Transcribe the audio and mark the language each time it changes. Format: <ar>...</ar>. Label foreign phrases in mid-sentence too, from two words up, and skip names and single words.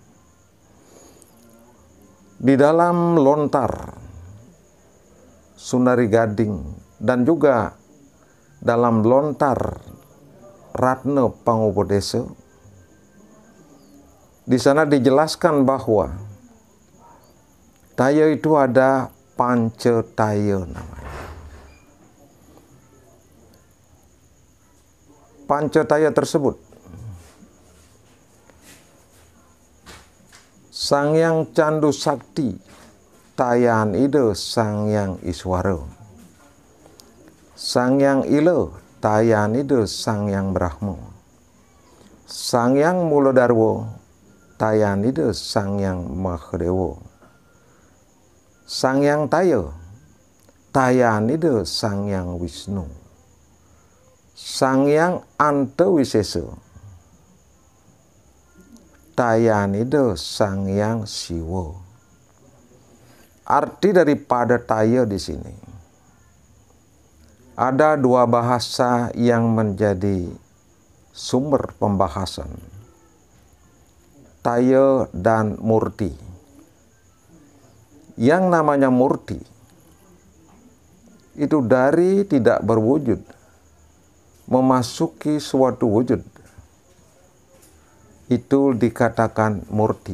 <id>Di dalam lontar Sunari Gading dan juga dalam lontar Ratna Pangupodesa, di sana dijelaskan bahwa taya itu ada panca taya namanya. Panca taya tersebut Sangyang Candu Sakti Tayaan Ida Sangyang Iswara, Sangyang Ila Tayaan Ida Sangyang Brahma, Sangyang Muladarwa Tayaan Ida Sangyang Mahadewa, Sangyang Taya Tayaan Ida Sangyang Wisnu, Sangyang Antawisesa Tayaan Ida Sangyang Siwa. Arti daripada taya di sini, ada dua bahasa yang menjadi sumber pembahasan, taya dan murti. Yang namanya murti itu dari tidak berwujud memasuki suatu wujud, itu dikatakan murti.</id>